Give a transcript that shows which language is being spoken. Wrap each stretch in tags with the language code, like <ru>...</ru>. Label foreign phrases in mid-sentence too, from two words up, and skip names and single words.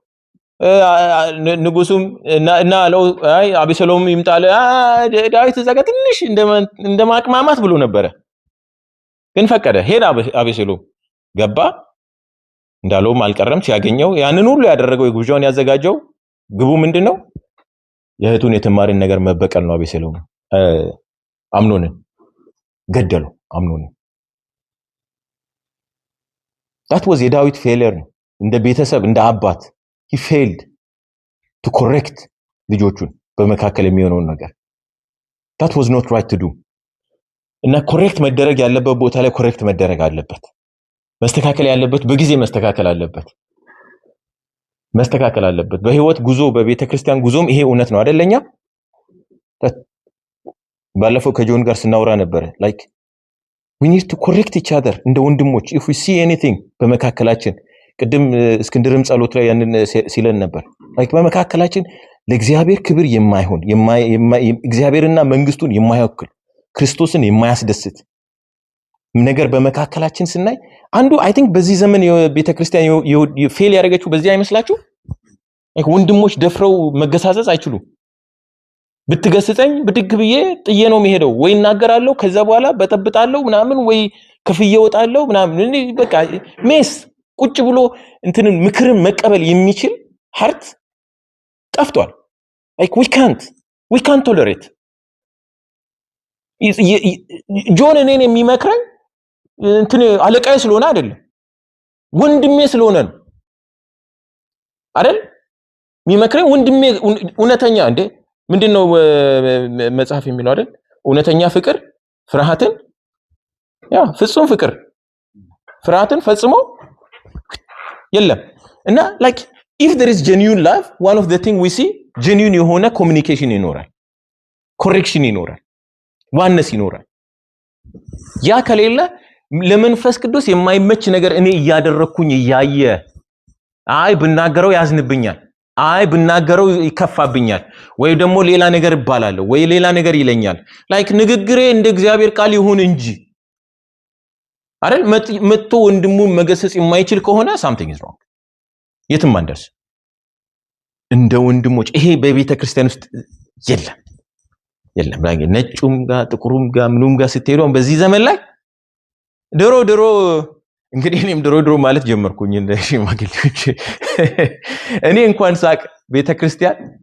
<am>ንጉሱም እና አለው አይ አቤሴሎም ይምጣል ዳዊት ዘጋ ትንሽ እንደማቅማማት ብሎ ነበር ግን ፈቀደ ሄዳ አቤሴሎም ገባ እንዳለውም አልቀረም ሲያገኘው ያንን ሁሉ ያደረገው የግብዣውን ያዘጋጀው ግቡ ምንድነው የእህቱን የትዕማርን ነገር መበቀል ነው አቤሴሎም አምኖንን ገደለው አምኖንን</am> <en>that was</en> <am>የዳዊት failure ነው እንደ ቤተሰብ እንደ አባት</am> <en>he failed to correct</en> <am>ልጆቹን በመካከል የሚሆነውን ነገር</am> <en>that was not right to do</en> <am>እና ኮሬክት መደረግ ያለበት ቦታ ላይ ኮሬክት መደረግ አለበት መስተካከል ያለበት በጊዜ መስተካከል አለበት በህይወት ጉዞ በቤተክርስቲያን ጉዞም ይሄ እውነት ነው አይደለኛ ባለፈው ከጆን ጋር ስናወራ ነበር</am> <en>like we need to correct each other</en> <am>እንደ ወንድሞች</am> <en>if we see anything</en> <am>በመካከላችን ቅድም እስክንድርም ጸሎት ላይ ያንን ሲለን ነበር like በመካከላችን ለእግዚአብሔር ክብር የማይሆን እግዚአብሔርና መንግስቱን የማይወክል ክርስቶስን የማያስደስት ነገር በመካከላችን ስናይ አንዱ</am> <en>I think</en> <am>በዚህ ዘመን የቤተክርስቲያን ፌል ያደረገችው በዚህ አይመስላችሁ? ወንድሞች ደፍረው መገሳጸጽ አይችሉም። ብትገስጸኝ ብድግ ብዬ ጥዬ ነው የሚሄደው፣ ወይ እናገራለሁ ከዛ በኋላ በጠብጣለሁ ምናምን፣ ወይ ከፍዬ ወጣለሁ ምናምን። በቃ ሜስ ቁጭ ብሎ እንትንን ምክርን መቀበል የሚችል ሀርት ጠፍቷል።</am> <en>like we can't tolerate</en> <am>ጆን እኔን የሚመክረኝ እንትን አለቃዬ ስለሆነ አይደለም፣ ወንድሜ ስለሆነ ነው አይደል? የሚመክረኝ ወንድሜ እውነተኛ እንዴ ምንድነው መጽሐፍ የሚለው አይደል? እውነተኛ ፍቅር ፍርሃትን ፍጹም ፍቅር ፍርሃትን ፈጽሞ የለም። እና</am> <en>like if there is genuine love, one of the thing we see genuine</en> <am>የሆነ communication ይኖራል፣ correction ይኖራል፣ ዋነስ ይኖራል። ያ ከሌለ ለመንፈስ ቅዱስ የማይመች ነገር እኔ እያደረኩኝ እያየ አይ ብናገረው ያዝንብኛል፣ አይ ብናገረው ይከፋብኛል፣ ወይ ደግሞ ሌላ ነገር ይባላለሁ፣ ወይ ሌላ ነገር ይለኛል። ላይክ ንግግሬ እንደ እግዚአብሔር ቃል ይሁን እንጂ አይደል? መጥቶ ወንድሙን መገሰጽ የማይችል ከሆነ</am> <en>something is wrong።</en> <am>የትም አንደርስ። እንደ ወንድሞች ይሄ በቤተ ክርስቲያን ውስጥ የለም። ነጩም ጋር ጥቁሩም ጋር ምኑም ጋር ስትሄዱ በዚህ ዘመን ላይ ድሮ እንግዲህ እኔም ድሮ ማለት ጀመርኩኝ እንደ ሽማግሌዎች። እኔ እንኳን ሳቅ ቤተክርስቲያን</am>